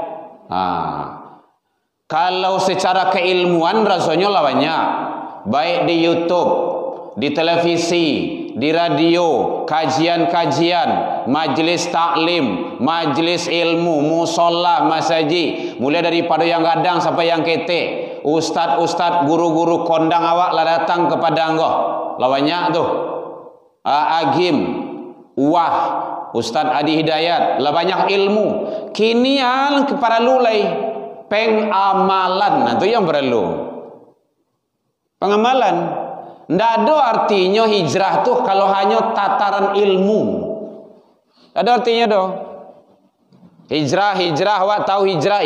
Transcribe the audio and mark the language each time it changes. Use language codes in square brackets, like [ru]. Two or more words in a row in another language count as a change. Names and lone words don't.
[min] Kalau secara keilmuan rasanya lah banyak. [id] Baik di YouTube, di televisi, di radio, kajian-kajian, majlis taklim, majlis ilmu, musola, masjid, mulai daripada yang gadang sampai yang ketek, ustad-ustad, guru-guru kondang awak lah datang kepada engkau. [min] Lah banyak tu. [id] Agim, Wah, Ustad Adi Hidayat, lah banyak ilmu. Kini yang perlu pengamalan, itu yang perlu. Pengamalan. Tidak ada artinya hijrah tuh kalau hanya tataran ilmu. [min] Ada artinya doh. Hijrah, awak tahu hijrah?